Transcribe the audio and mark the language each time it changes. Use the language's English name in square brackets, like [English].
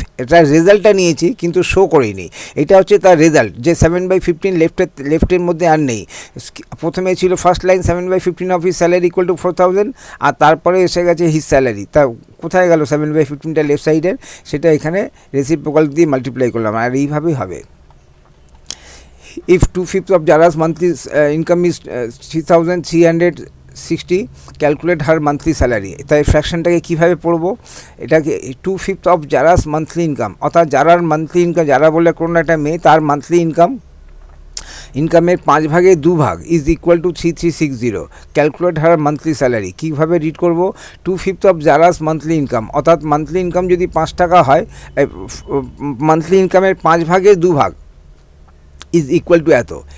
[Bangla] তার রেজাল্টটা নিয়েছি কিন্তু শো করিনি। এটা হচ্ছে তার রেজাল্ট, যে 7/15 লেফটের মধ্যে আর নেই। প্রথমে ছিল [English] first line 7/15 of his salary [Bangla] equal to 4000, আর তারপরে এসে গেছে হিজ স্যালারি। তা কোথায় গেল 7/15টা লেফট সাইডের? সেটা এখানে রেসিপ্রোকাল দিয়ে মাল্টিপ্লাই করলাম, আর এইভাবেই হবে। [English] If 2/5 of Jara's monthly income is 3360, calculate her monthly salary. [Bangla] তাই ফ্র্যাকশনটাকে কীভাবে পড়বো? এটাকে [English] 2/5 of Jara's monthly income, [Bangla] অর্থাৎ জারার মান্থলি ইনকাম, যারা বলে কোনো একটা মেয়ে, তার মান্থলি ইনকামের 5 ভাগে 2 ভাগ is equal to 3360, calculate her monthly salary. কীভাবে রিড করবো? [English] 2/5 of Jara's monthly income, [Bangla] অর্থাৎ মান্থলি ইনকাম যদি 5 টাকা হয়, মান্থলি ইনকামের 5 ভাগে 2 ভাগ ইজ ইকুয়াল টু এত।